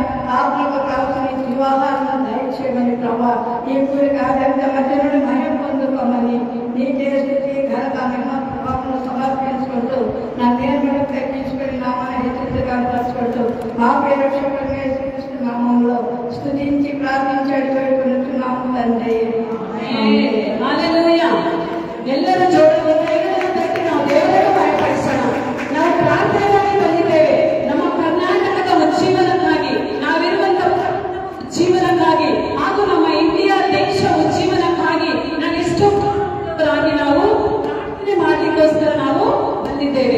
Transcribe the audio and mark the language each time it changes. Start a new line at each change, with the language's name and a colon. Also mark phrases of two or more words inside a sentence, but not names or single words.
Telugu: ఆత్మకు కావాల్సిన వివాహాలను దయచేయమని ప్రభా ఈ కూడిక ఆధారిత మధ్యలో మహిమ పొందుకోమని నీకే స్థితి ఘనత మహిమ ప్రభావం సమర్పించుకుంటూ నా నేర్మను తగ్గించుకొని నామాన్ని హెచ్చరికగా తలుచుకుంటూ మా ప్రియరక్షకుడిగా యేసుక్రీస్తు నామంలో స్తుతించి ప్రార్థించి అడిగిపెట్టుకుంటున్నాము తండ్రి. హల్లెలూయಾ.
Kannada: ಎಲ್ಲರೂ ಜೋರಾಗಿ ಕೈಗಳನ್ನು ತಟ್ಟಿ ನಾವು ದೇವರನ್ನು ಭಯಪಡಿಸೋಣ. ನಾವು ಪ್ರಾರ್ಥನೆಗಾಗಿ ಬಂದಿದ್ದೇವೆ. ನಮ್ಮ ಕರ್ನಾಟಕದ ಉಜ್ಜೀವನಕ್ಕಾಗಿ, ನಾವಿರುವಂತಹ ಜೀವನಕ್ಕಾಗಿ ಹಾಗೂ ನಮ್ಮ ಇಂಡಿಯಾ ದೇಶ ಉಜ್ಜೀವನಕ್ಕಾಗಿ ನಾವೆಷ್ಟು ನಾವು ಪ್ರಾರ್ಥನೆ ಮಾಡಲಿಕ್ಕೋಸ್ಕರ ನಾವು ಬಂದಿದ್ದೇವೆ.